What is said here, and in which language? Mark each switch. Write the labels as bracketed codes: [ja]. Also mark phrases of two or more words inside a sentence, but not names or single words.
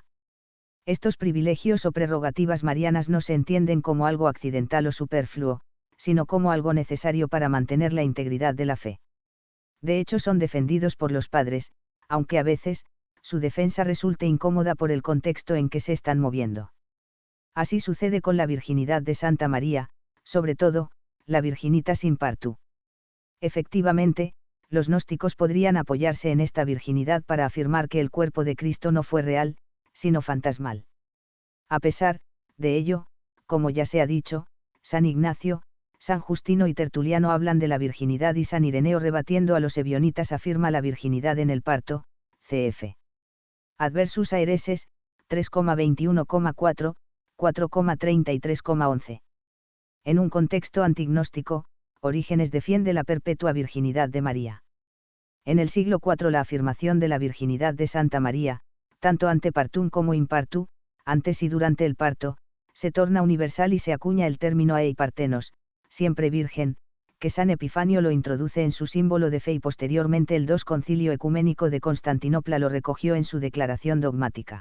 [es] Estos privilegios o prerrogativas marianas no se entienden como algo accidental o superfluo, sino como algo necesario para mantener la integridad de la fe. De hecho son defendidos por los padres, aunque a veces, su defensa resulte incómoda por el contexto en que se están moviendo. Así sucede con la virginidad de Santa María, sobre todo, la [la] Virginitas in partu. [es] Efectivamente, los gnósticos podrían apoyarse en esta virginidad para afirmar que el cuerpo de Cristo no fue real, sino fantasmal. A pesar de ello, como ya se ha dicho, San Ignacio, San Justino y Tertuliano hablan de la virginidad y San Ireneo rebatiendo a los ebionitas afirma la virginidad en el parto, cf. Adversus Aereses, 3,21,4, 4,33,11. En un contexto antignóstico, Orígenes defiende la perpetua virginidad de María. En el siglo IV la afirmación de la virginidad de Santa María, tanto [la] ante partum [es] como [la] in partu, [es] antes y durante el parto, se torna universal y se acuña el término [el] ἀεὶ παρθένος, [es] siempre virgen, que San Epifanio lo introduce en su símbolo de fe y posteriormente el II Concilio Ecuménico de Constantinopla lo recogió en su declaración dogmática.